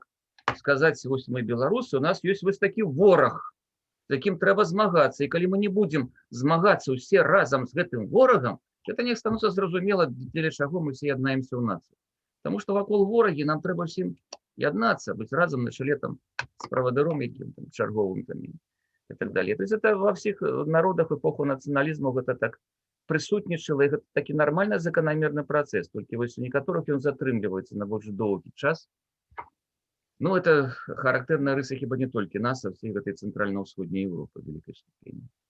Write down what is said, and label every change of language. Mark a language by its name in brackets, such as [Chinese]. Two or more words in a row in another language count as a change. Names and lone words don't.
[Belarusian] Сказаць, вось мы беларусы, у нас ёсць вось такі вораг, з якім трэба змагацца. І калі мы не будзем змагацца ўсе разам з гэтым ворагам, это не становіцца зразумела, дзеля чаго мы все яднаемся ў нацыі. Таму што вакол ворагі нам трэба ўсім яднацца, быць разам на чале там з правадыром якім там чарговым там і так далее. [Russian] То есть это во [Belarusian] всіх народах эпоху нацыяналізму гэта так прысутнічала, і гэта такі нармальны заканамерны працэс, толькі вось у некаторых ён затрымліваецца на больш доўгі час. Это характэрная рыса хіба не толькі нас, а всей гэтай цэнтральна-ўсходняй Европы вялікай ступені.